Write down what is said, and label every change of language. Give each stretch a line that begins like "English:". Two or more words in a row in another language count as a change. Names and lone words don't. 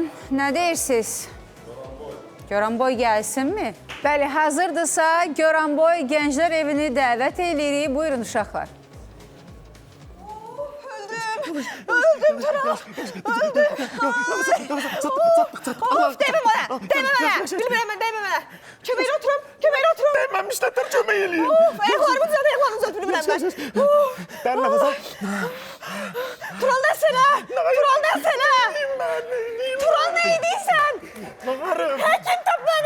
Azerbaijani: Nə deyirsiniz? Göranboy gəlsinmi? Bəli, hazırdırsa Göranboy Gənclər Evini dəvət edirik. Buyurun uşaqlar. Öldüm Tural. Öldüm.
Turkish: Of, değme bana. Değme bana.
Azerbaijani: Bilmirəm mən,
Turkish: değme bana.
Azerbaijani: Köməyə oturum. Köməyə oturum. Değməmişlər, kömək eləyim. Of, ayaqlarımı düzelt, ayaqlarımı düzelt. Bilmirəm mən. Dərin nəfəs al.
Turkish: Tural desene. Tural desene. Tural ne idiysən?
Azerbaijani: Bağırım. Həkim tap bana.